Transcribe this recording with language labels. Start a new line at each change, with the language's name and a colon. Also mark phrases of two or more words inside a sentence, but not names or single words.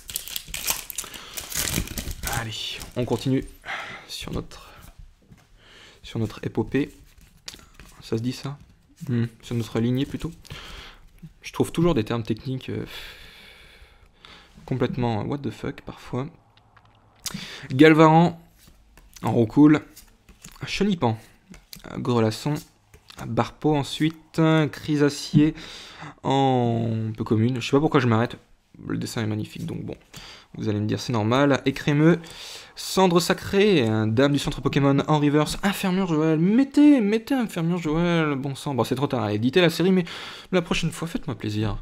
French: Allez, on continue sur notre épopée. Ça se dit ça sur notre lignée plutôt. Je trouve toujours des termes techniques complètement
English: what the fuck
French: parfois. Galvaran en roucoule. Chenipan, Grelasson, Barpo ensuite, Chrysacier en peu commune. Je sais pas pourquoi je m'arrête. Le dessin est magnifique, donc bon, vous allez me dire c'est normal. Écrémeux, Cendre Sacrée, Dame du centre Pokémon en reverse, Infirmure Joël, mettez Infirmure Joël, bon sang, bon c'est trop tard à éditer la série, mais la prochaine fois faites-moi plaisir.